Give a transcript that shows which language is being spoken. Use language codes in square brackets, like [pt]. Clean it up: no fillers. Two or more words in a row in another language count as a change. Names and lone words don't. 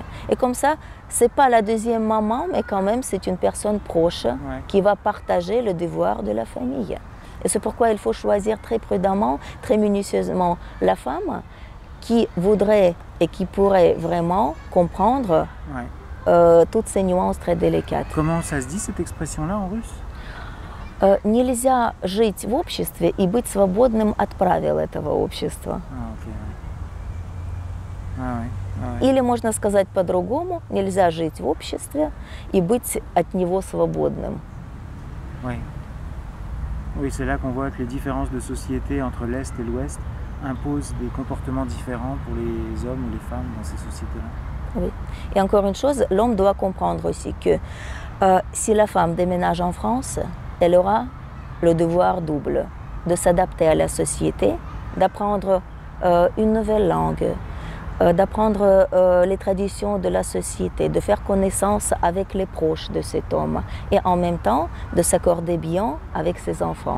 [fr] Et comme ça, c'est pas la deuxième maman, mais quand même c'est une personne proche qui va partager le devoir de la famille. Et c'est pourquoi il faut choisir très prudemment, très minutieusement la femme qui voudrait et qui pourrait vraiment comprendre toutes ces nuances très délicates. Comment ça se dit cette expression-là en russe? [ru] Нельзя жить в обществе и быть свободным от правил этого общества. Или можно сказать по-другому, нельзя жить в обществе и быть от него свободным. [fr] Oui, c'est là qu'on voit que les différences de société entre l'Est et l'Ouest imposent des comportements différents pour les hommes ou les femmes dans ces sociétés-là. Oui. Et encore une chose, l'homme doit comprendre aussi que si la femme déménage en France, elle aura le devoir double de s'adapter à la société, d'apprendre une nouvelle langue, d'apprendre les traditions de la société, de faire connaissance avec les proches de cet homme et en même temps de s'accorder bien avec ses enfants.